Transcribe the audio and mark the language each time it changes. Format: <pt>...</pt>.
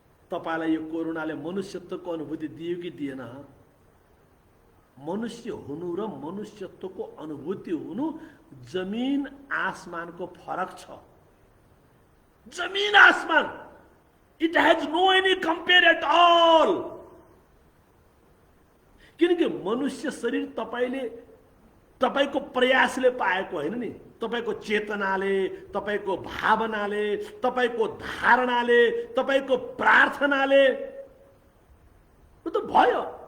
<ne>तपाईलाई यो कोरोनाले मनुष्यत्वको अनुभूति दियो कि दिएन? मनुष्य हुनु र मनुष्यत्वको अनुभूति हुनु जमीन आसमानको फरक छ। जमीन आसमान।</ne> <en>It has no any compare at all.</en> <ne>किनकि मनुष्य शरीर तपाईको प्रयासले पाएको होइन नि, तपाईको चेतनाले, तपाईको भावनाले, तपाईको धारणाले, तपाईको प्रार्थनाले त्यो त भयो।</ne>